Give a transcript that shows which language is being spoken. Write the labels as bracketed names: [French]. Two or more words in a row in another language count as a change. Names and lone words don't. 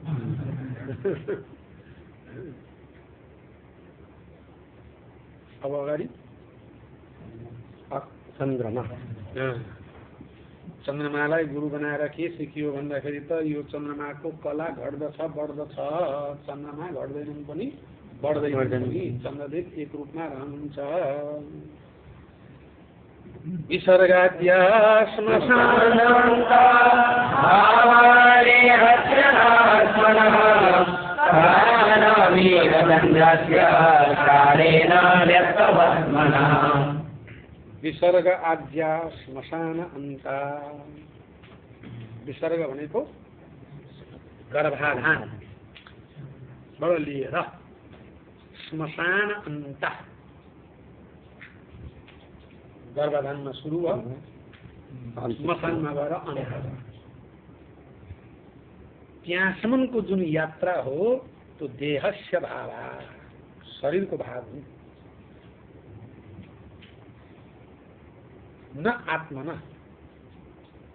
[Nepali] अब अगाडि चन्द्रमालाई गुरु बनाएर के सिकियो भन्दाखेरि त यो चन्द्रमाको कला घट्दछ बढ्दछ, चन्द्रमा घट्दैनन् पनि बढ्दैनन् पनि, चन्द्रदेव एक रूपमा रहनुहुन्छ। [Sanskrit] विसर्गाद्या श्मशानान्ता भावाले हस्यनात्मनः विसर्ग आद्या श्मशान अन्ता। [Nepali] विसर्ग भनेको गर्भाधानबाट लिएर श्मशान अन्त, गर्भाधानमा सुरु भयो, श्मशानमा गएर अन्त। त्यहाँसम्मको जुन यात्रा हो त्यो [Sanskrit] देहस्य भाव, [Nepali] शरीरको भाव हो, न आत्मा न।